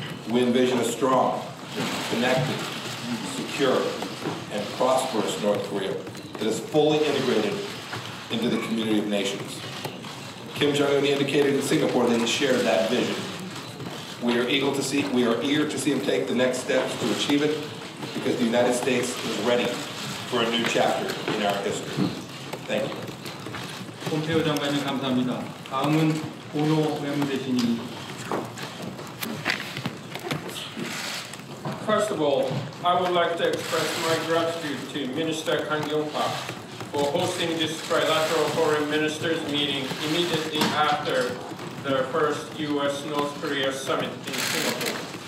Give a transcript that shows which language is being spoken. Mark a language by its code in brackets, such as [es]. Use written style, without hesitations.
[en] We envision a strong, connected, secure, and prosperous North Korea that is fully integrated into the community of nations. Kim Jong-un indicated in Singapore that he shared that vision. We are eager to see him take the next steps to achieve it, because the United States is ready for a new chapter in our history. Thank you. [ko] 폼페이오 장관님 감사합니다. 다음은 오노 외무대신입니다. [en] First of all, I would like to express my gratitude to Minister Kang Yong-pak for hosting this trilateral foreign ministers meeting immediately after the first U.S.-North Korea summit in Singapore.